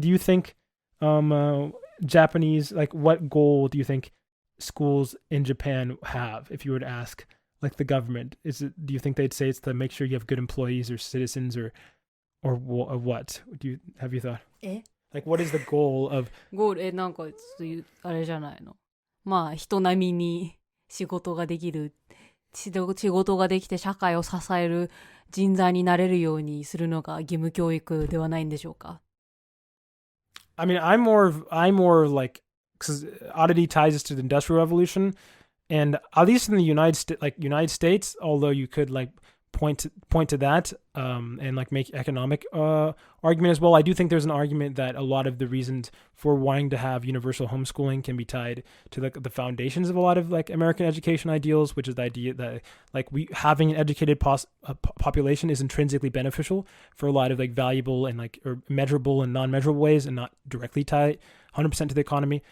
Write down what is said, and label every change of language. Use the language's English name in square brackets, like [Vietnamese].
[English] Do you think Japanese, like what goal do you think schools in Japan have? If you were to ask like the government, do you think they'd say it's to make sure you have good employees or citizens or what? Have you thought? Like what is the goal of [Japanese] ゴールなんかあれじゃないの。まあ人並みに仕事ができる、仕事ができて社会を支える人材になれるようにするのが義務教育ではないんでしょうか。 [English] I mean, I'm more like, because Oddity ties us to the Industrial Revolution, and at least in the United States, although you could like point to that and like make economic argument as well. I do think there's an argument that a lot of the reasons for wanting to have universal homeschooling can be tied to the foundations of a lot of like American education ideals, which is the idea that like having an educated population is intrinsically beneficial for a lot of like valuable and like or measurable and non-measurable ways, and not directly tied 100% to the economy.